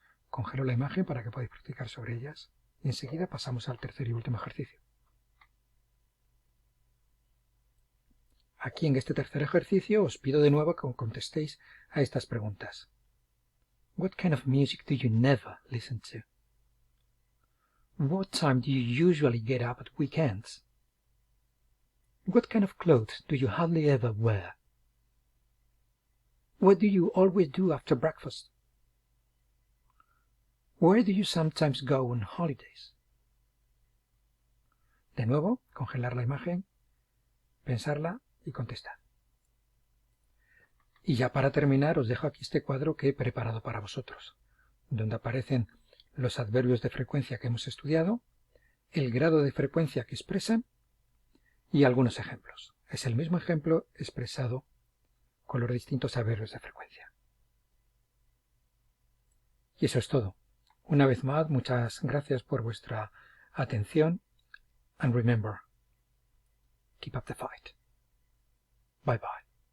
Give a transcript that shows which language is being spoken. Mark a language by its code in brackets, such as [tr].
[es] Congelo la imagen para que podáis practicar sobre ellas y enseguida pasamos al tercer y último ejercicio. Aquí en este tercer ejercicio os pido de nuevo que contestéis a estas preguntas. [en] What kind of music do you never listen to? What time do you usually get up at weekends? What kind of clothes do you hardly ever wear? What do you always do after breakfast? Where do you sometimes go on holidays? [es] De nuevo, congelar la imagen, pensarla y contestar. Y ya para terminar os dejo aquí este cuadro que he preparado para vosotros, donde aparecen los adverbios de frecuencia que hemos estudiado, el grado de frecuencia que expresan y algunos ejemplos. Es el mismo ejemplo expresado con los distintos adverbios de frecuencia. Y eso es todo. Una vez más, muchas gracias por vuestra atención. [en] And remember, keep up the fight. Bye bye.